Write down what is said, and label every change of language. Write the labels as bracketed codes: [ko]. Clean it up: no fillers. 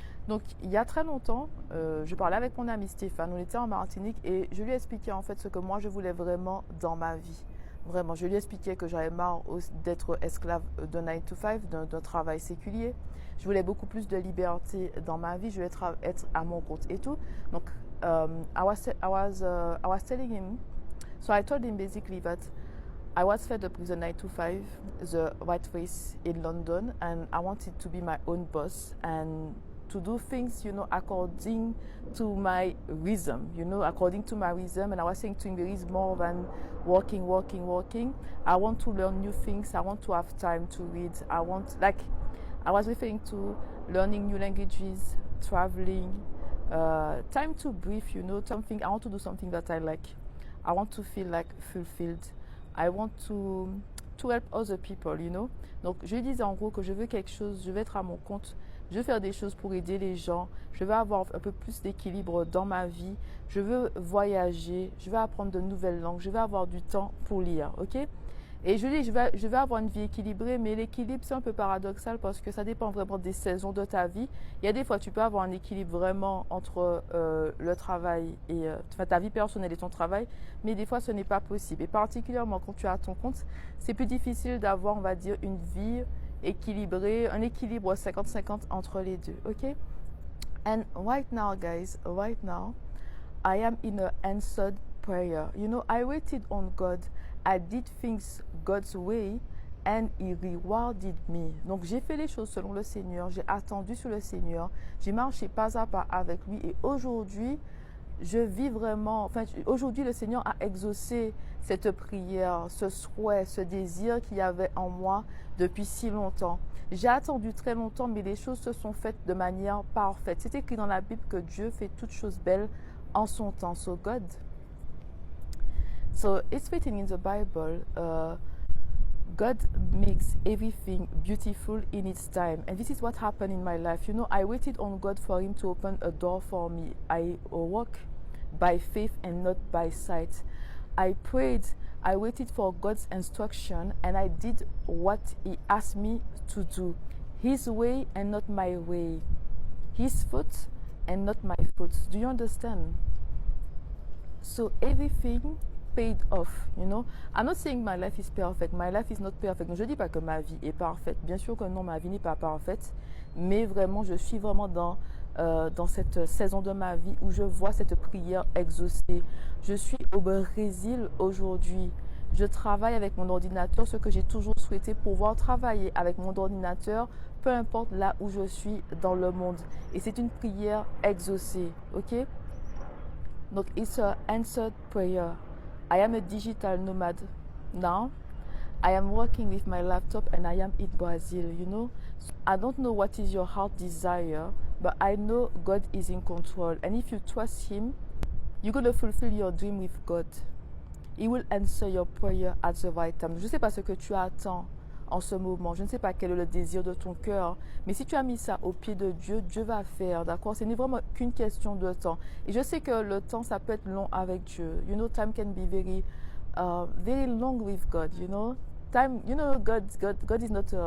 [fr] Donc il y a très longtemps, je parlais avec mon ami Stéphane, on était en Martinique et je lui expliquais en fait ce que moi je voulais vraiment dans ma vie. Vraiment, je lui expliquais que j'avais marre d'être esclave de 9 to 5, d'un travail séculier. Je voulais beaucoup plus de liberté dans ma vie, je voulais être à mon compte et tout. [en] Donc I was telling him, so I told him basically that I was fed up with the 9 to 5, the white race in London, and I wanted to be my own boss and to do things, according to my rhythm, according to my rhythm. And I was saying to him, there is more than working. I want to learn new things. I want to have time to read. I was referring to learning new languages, traveling, time to breathe, something. I want to do something that I like. I want to feel like fulfilled. I want to help other people, [fr] Donc, je lui disais en gros que je veux quelque chose, je veux être à mon compte, je veux faire des choses pour aider les gens, je veux avoir un peu plus d'équilibre dans ma vie, je veux voyager, je veux apprendre de nouvelles langues, je veux avoir du temps pour lire, ok? Et je lui dis, je vais avoir une vie équilibrée, mais l'équilibre, c'est un peu paradoxal parce que ça dépend vraiment des saisons de ta vie. Il y a des fois, tu peux avoir un équilibre vraiment entre le travail et ta vie personnelle et ton travail, mais des fois, ce n'est pas possible. Et particulièrement quand tu es à ton compte, c'est plus difficile d'avoir, on va dire, une vie équilibrée, un équilibre 50-50 entre les deux, ok? [en] And right now, guys, I am in an answered prayer. I waited on God. I did things God's way and He rewarded me. [fr] Donc, j'ai fait les choses selon le Seigneur. J'ai attendu sur le Seigneur. J'ai marché pas à pas avec lui. Et aujourd'hui, je vis vraiment... aujourd'hui, le Seigneur a exaucé cette prière, ce souhait, ce désir qu'il y avait en moi depuis si longtemps. J'ai attendu très longtemps, mais les choses se sont faites de manière parfaite. C'est écrit dans la Bible que Dieu fait toutes choses belles en son temps. [en] So it's written in the Bible, God makes everything beautiful in its time. And this is what happened in my life. I waited on God for Him to open a door for me. I walk by faith and not by sight. I prayed, I waited for God's instruction, and I did what He asked me to do. His way and not my way. His foot and not my foot. Do you understand? So everything paid off, I'm not saying my life is perfect. My life is not perfect. [fr] Donc, je ne dis pas que ma vie est parfaite. Bien sûr que non, ma vie n'est pas parfaite. Mais vraiment, je suis vraiment dans cette saison de ma vie où je vois cette prière exaucée. Je suis au Brésil aujourd'hui. Je travaille avec mon ordinateur, ce que j'ai toujours souhaité, pouvoir travailler avec mon ordinateur, peu importe là où je suis dans le monde. Et c'est une prière exaucée, ok? [en] Donc, it's an answered prayer. I am a digital nomad now. I am working with my laptop and I am in Brazil, So I don't know what is your heart desire, but I know God is in control. And if you trust Him, you're going to fulfill your dream with God. He will answer your prayer at the right time. Je ne sais pas ce que tu attends en ce moment. [fr] Je ne sais pas quel est le désir de ton cœur. Mais si tu as mis ça au pied de Dieu, Dieu va faire, d'accord? Ce n'est vraiment qu'une question de temps. Et je sais que le temps, ça peut être long avec Dieu. [en] Time can be very long with God, Time, God is not...